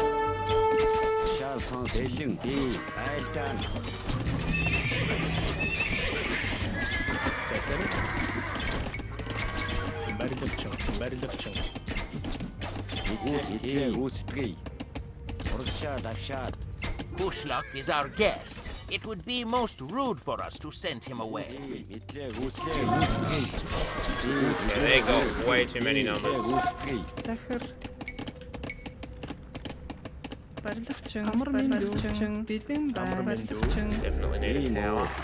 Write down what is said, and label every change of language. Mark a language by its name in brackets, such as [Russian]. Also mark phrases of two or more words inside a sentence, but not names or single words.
[Mongolian] Барилгачин. [English] Bushlock is our guest. It would be most rude for us to send him away. Okay, they got way too many numbers. [Mongolian] Захир. Барилгачин. Амар миндүү. Бидэн байна. Барилгачин. [English] Definitely need a tower.